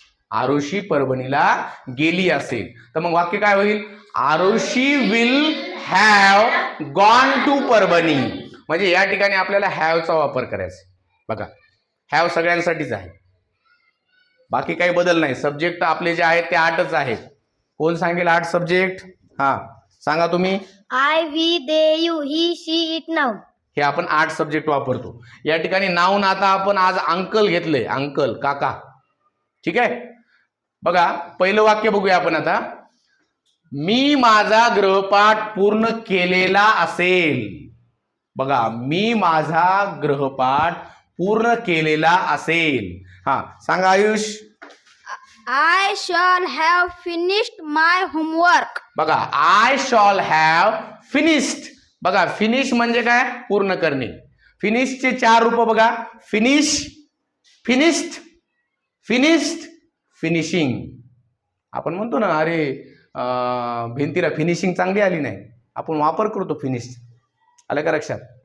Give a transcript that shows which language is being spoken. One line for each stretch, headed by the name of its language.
Marathi: आरुषी परभणीला गेली असेल तर मग वाक्य काय होईल,
English: Aarushi will have gone to Parbhani.
Marathi: म्हणजे या ठिकाणी आपल्याला हॅवचा वापर करायचा. बघा हॅव सगळ्यांसाठीच आहे, बाकी काही बदल नाही. सब्जेक्ट आपले जे आहेत ते 8च आहेत. कोण सांगेल 8 सब्जेक्ट? हा सांगा तुम्ही.
English: I, we, they, you, he, she, it, now.
Marathi: हे आपण 8 सब्जेक्ट वापरतो. या ठिकाणी नाऊन आता आपण आज अंकल घेतले, अंकल काका. ठीक आहे. बघा पहिलं वाक्य बघूया आपण आता. मी माझा गृहपाठ पूर्ण केलेला असेल. बघा मी माझा गृहपाठ पूर्ण केलेला असेल. हा सांगा Ayush.
English: I shall have finished my homework.
Marathi: बघा
English: I shall have finished.
Marathi: बघा फिनिश म्हणजे काय, पूर्ण करणे. फिनिशचे 4 रूप बघा, फिनिश, फिनिश्ड, फिनिश्ड, फिनिशिंग. आपण म्हणतो ना अरे भिंतीला फिनिशिंग चांगली आली नाही, आपण वापर करतो फिनिश. आलं का लक्षात?